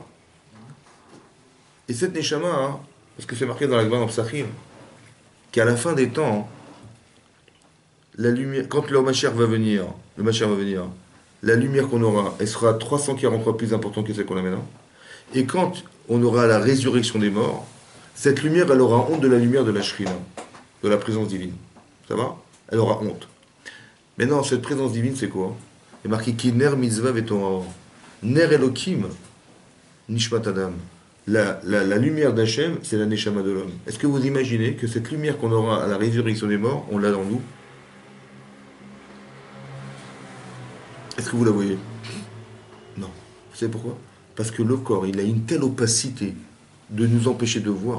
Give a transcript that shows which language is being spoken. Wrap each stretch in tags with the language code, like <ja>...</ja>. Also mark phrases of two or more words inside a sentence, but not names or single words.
<fr>Et cette neshama, parce que c'est marqué dans la Gemara en Psachim, qu'à la fin des temps, la lumière, quand le Mashiach va venir, la lumière qu'on aura, elle sera 340 fois plus importante que celle qu'on a maintenant. Et quand on aura la résurrection des morts, Cette lumière, elle aura honte de la lumière de la Shrina, de la présence divine. Ça va? Elle aura honte. Maintenant, cette présence divine, c'est quoi? Il est marqué qui</fr> <he>נר מצוה ותורה. נר אלוהים, נשמת אדם.</he> <fr>La lumière d'Hachem, c'est la neshama de l'homme. Est-ce que vous imaginez que cette lumière qu'on aura à la résurrection des morts, on l'a dans nous? Est-ce que vous la voyez? Non. Vous savez pourquoi? Parce que le corps, il a une telle opacité de nous empêcher de voir.</fr>